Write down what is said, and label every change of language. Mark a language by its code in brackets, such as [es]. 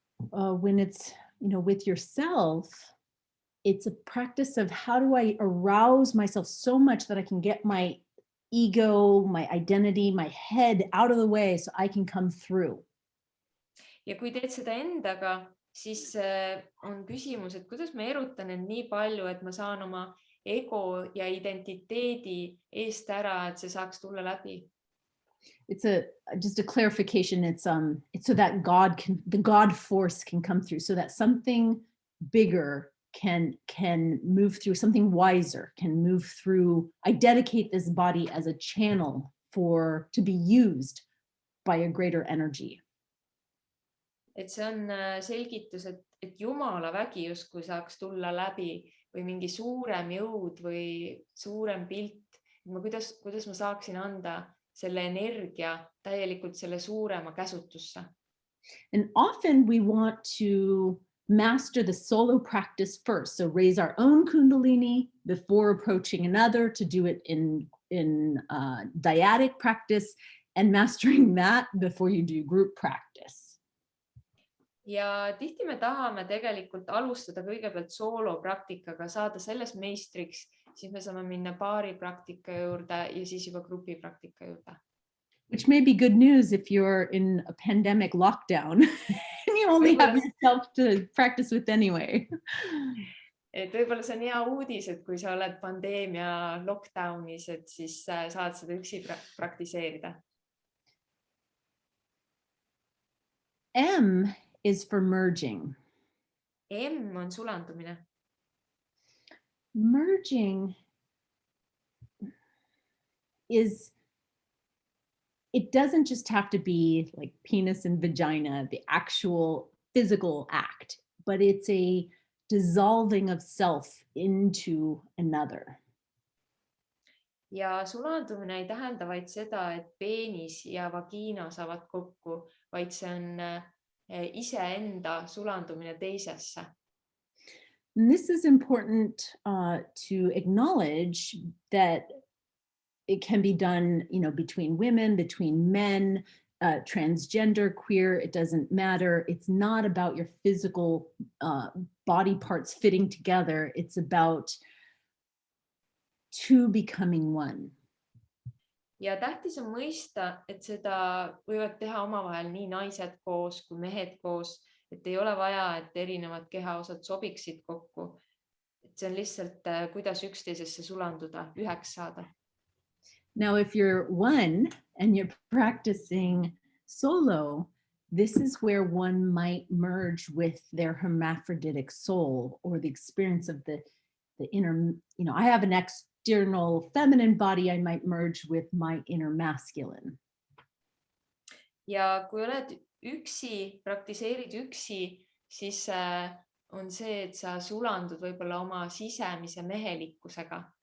[en] When it's, with yourself, it's a practice of how do I arouse myself so much that I can get my ego, my identity, my head out of the way so I can come through. [et] Ja kui teed seda endaga, siis on küsimus, et kuidas ma erutan end nii palju, et ma saan oma ego ja identiteedi eest ära, et see saaks tulla läbi. [en] It's just a clarification. It's so that the God force can come through, so that something bigger can move through something wiser, can move through. I dedicate this body as a channel to be used by a greater energy. [et] Et see on selgitus, et Jumala vägi justkui saaks tulla läbi või mingi suurem jõud või suurem pilt. Kuidas ma saaksin anda selle energia täielikult selle suurema käsutusse. [en] And often we want to master the solo practice first. So raise our own Kundalini before approaching another, to do it in dyadic practice, and mastering that before you do group practice. [et] Ja tihti me tahame tegelikult alustada kõigepealt soolopraktikaga, saada selles meistriks, siis me saame minna paari praktika juurde ja siis juba grupi praktika juurde. [en] Which may be good news if you're in a pandemic lockdown and you only have yourself to practice with anyway. [et] Et võib-olla see on hea uudis, et kui sa oled pandeemia lockdownis, et siis saad seda üksi praktiseerida. [en] M is for merging. [et] M on sulandumine. [en] Merging is, it doesn't just have to be like penis and vagina, the actual physical act, but it's a dissolving of self into another. [et] Ja sulandumine ei tähenda vaid seda, et peenis ja vagiina saavad kokku, vaid see on iseenda sulandumine teisesse. [en] And this is important to acknowledge that it can be done, between women, between men, transgender, queer, it doesn't matter. It's not about your physical body parts fitting together. It's about two becoming one. [et] Ja tähtis on mõista, et seda võivad teha omavahel nii naised koos kui mehed koos, et ei ole vaja, et erinevad kehaosad sobiksid kokku. Et see on lihtsalt, kuidas üksteisesse sulanduda, üheks saada. [en] Now, if you're one and you're practicing solo, this is where one might merge with their hermaphroditic soul, or the experience of the inner, I have an external feminine body, I might merge with my inner masculine. [et] Ja kui oled üksi, praktiseerid üksi, siis on see, et sa sulandud võib-olla oma sisemise mehelikkusega.